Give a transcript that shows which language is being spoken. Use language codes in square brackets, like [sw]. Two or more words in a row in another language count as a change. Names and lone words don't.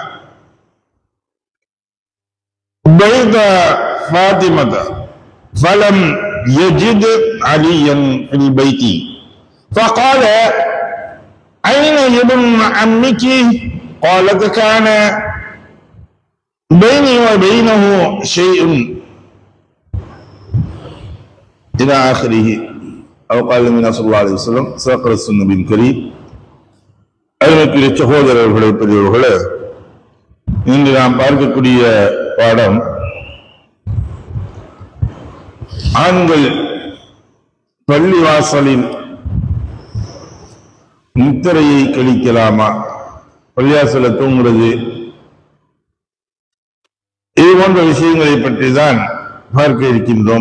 [ar] بيت فاطمة فلم يجد عليا في البيت فقال أين ابن عمك؟ قالت كان بيني وبينه شيء إلى آخره أو قال النبي صلى الله عليه وسلم صدق رسول النبي الكريم. [ta] அருமைக்குரிய சகோதரர்களே, பெரியவர்களே, இன்று நாம் பார்க்கக்கூடிய பாடம் ஆண்கள் பள்ளிவாசலில் முத்திரையை கழிக்கலாமா, பள்ளிவாசல தூங்குறது, இது போன்ற விஷயங்களை பற்றி தான் பார்க்க இருக்கின்றோம்.